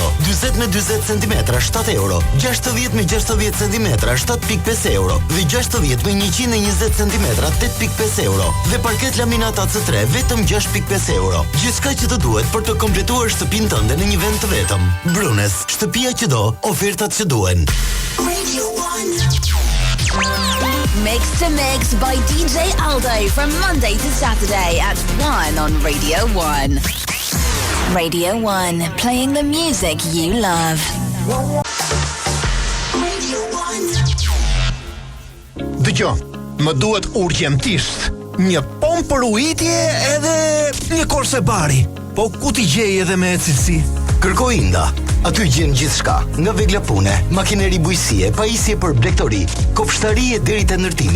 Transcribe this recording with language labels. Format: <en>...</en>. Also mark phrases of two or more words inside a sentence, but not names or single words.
<sq>40 me 40 cm 7 euro. 60 me 60 cm 7.5 euro. Dhe 60 me 120 cm 8.5 euro. Dhe parket laminat AC3 vetëm 6.5 euro. Gjithçka që të duhet për të kompletuar shtëpinë tënde në një vend të vetëm. Brunes, shtëpia që do, ofertat që duen.</sq> <en>Mix to Mix by DJ Aldo from Monday to Saturday at 1 on Radio 1. Radio 1, playing the music you love.</en> <sq>Dëgjoj, më duhet urgjentisht një pompë për ujitje edhe një korse bari. Po ku t'i gjej edhe me cilësi? Kërkoj Inda. Aty gjen gjithçka, nga vegla pune, makineri bujësie, pajisje për blegtori, kopshtari e deri te ndërtimi.</sq>